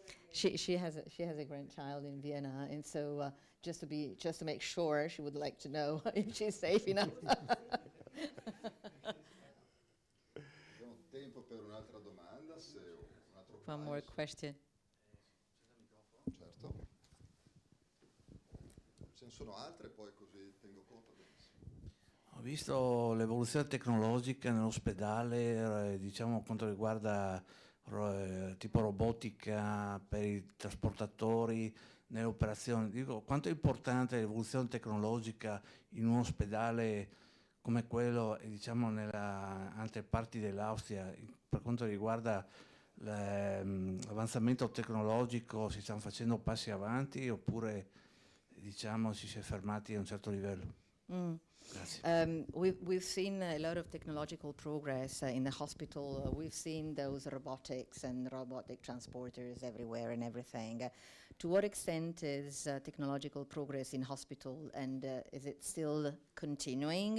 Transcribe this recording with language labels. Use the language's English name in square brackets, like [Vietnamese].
[English] She has a grandchild in Vienna, and so just to make sure, she would like to know if she's safe enough. [Italian] Abbiamo tempo per un'altra domanda, se un altro [English] One more question. [Italian] Certo. Ce ne sono altre, poi così tengo conto. Ho visto l'evoluzione tecnologica nell'ospedale, diciamo quanto riguarda tipo robotica per i trasportatori nelle operazioni. Dico, quanto è importante l'evoluzione tecnologica in un ospedale come quello, diciamo, nelle altre parti dell'Austria, per quanto riguarda l'avanzamento tecnologico, si stanno facendo passi avanti oppure diciamo si è fermati a un certo livello. Mm. Grazie. [English] We've seen a lot of technological progress in the hospital. We've seen those robotics and robotic transporters everywhere and everything. To what extent is technological progress in hospital, and is it still continuing?